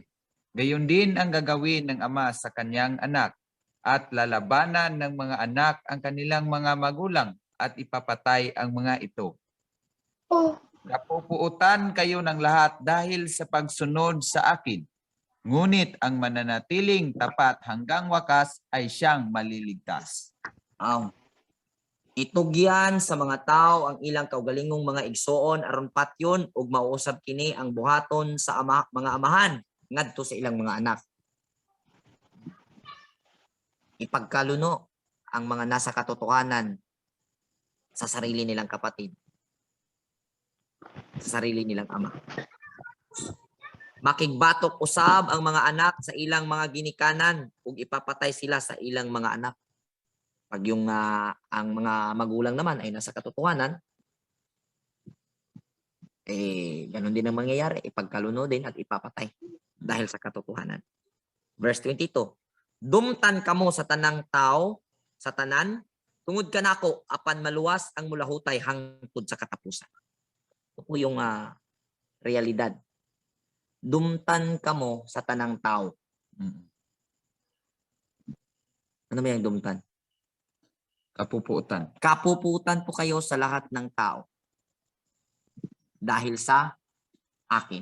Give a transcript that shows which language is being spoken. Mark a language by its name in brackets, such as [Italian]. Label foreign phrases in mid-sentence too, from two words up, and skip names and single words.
[Filipino] Gayon din ang gagawin ng ama sa kanyang anak at lalabanan ng mga anak ang kanilang mga magulang at ipapatay ang mga ito. Napupuutan kayo ng lahat dahil sa pagsunod sa akin. Ngunit ang mananatiling tapat hanggang wakas ay siyang maliligtas. [Cebuano] Itugyan sa mga tao ang ilang kaugalingong mga igsoon aron patyon ug mauusab kini ang buhaton sa mga amahan ngadto sa ilang mga anak. [Filipino] Ipagkaluno ang mga nasa katotohanan sa sarili nilang kapatid, sa sarili nilang ama. [Cebuano] Makigbatok usab ang mga anak sa ilang mga ginikanan ug ipapatay sila sa ilang mga anak. [Filipino] Pag yung ang mga magulang naman ay nasa katotohanan, ganun din ang mangyayari, ipagkalunodin at ipapatay dahil sa katotohanan. [English] Verse 22, [Cebuano] dumtan kamo sa tanang tao, sa tanan, tungod ka nako, apan maluwas ang mulahutay hangtod sa katapusan. [Filipino] Ito po yung realidad. [Cebuano] Dumtan kamo sa tanang tao. [Filipino] Ano ba yung dumtan? Kapuputan. Kapuputan po kayo sa lahat ng tao. Dahil sa akin.